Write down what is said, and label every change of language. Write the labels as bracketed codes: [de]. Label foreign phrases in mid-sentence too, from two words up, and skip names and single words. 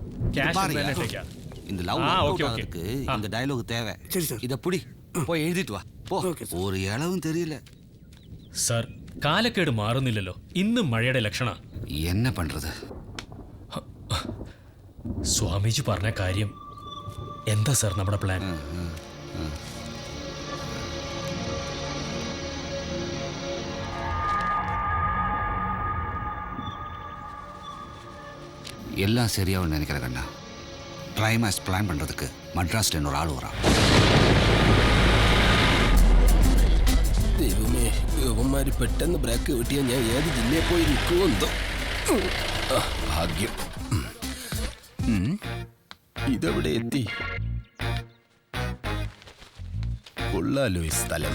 [ta] இந்த லவ் ஆகுறதுக்கு இந்த டயலாக் தேவை. இத புடி போய் எழுதிட்டு வா. போ. ஒரு இளவும் தெரியல. [ml] സാർ കാലക്കേട് മാറുന്നില്ലല്ലോ. ഇന്നും മഴയുടെ ലക്ഷണ. [ta] என்ன பண்றது? [ml] സ്വാമിജി പറഞ്ഞ കാര്യം എന്താ സാർ നമ്മുടെ പ്ലാൻ? [ta] எல்லாம் சரியாவும் நினைக்கிறேன் கண்ணா. [en] climax plan [ta] பண்றதுக்கு மட்ராஸ்ல இன்னொரு ஆள் வரான். [ml] ദൈവമേ, യുവന്മാര് പെട്ടെന്ന് ബ്രേക്ക് കിട്ടിയാൽ ഞാൻ ഏത് ജില്ലയിൽ പോയി നിൽക്കുമെന്തോ. ഭാഗ്യം. ഇതെവിടെ എത്തി? കൊള്ളാലോ ഈ സ്ഥലം.